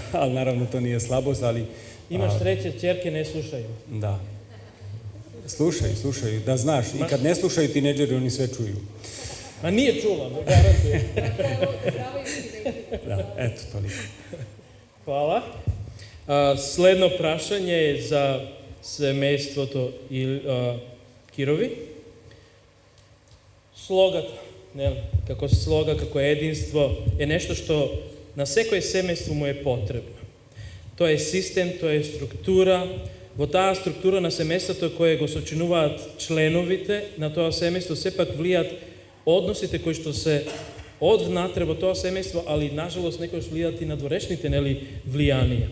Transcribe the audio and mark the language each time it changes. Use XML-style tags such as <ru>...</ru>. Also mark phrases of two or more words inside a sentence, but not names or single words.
<sr>Ali naravno to nije slabost, ali... Imaš sreće, ćerke ne slušaju. Da. Slušaju, da znaš. I kad ne slušaju tineđeri, oni sve čuju. Ma nije čula, garantujem. Da, eto, toliko. Hvala.</sr> <mk>Следно прашање е за семејството Кирови. Слогата, како слога, како единство, е нешто што на секој семејство му е потребно. Тоа е систем, тоа е структура. Во таа структура на семејството која го сочинуваат членовите на тоа семејство, сепак влијат односите кои што се од внатре во тоа семејство, али нажалост некојаш влијат и надворешните влијанија.</mk>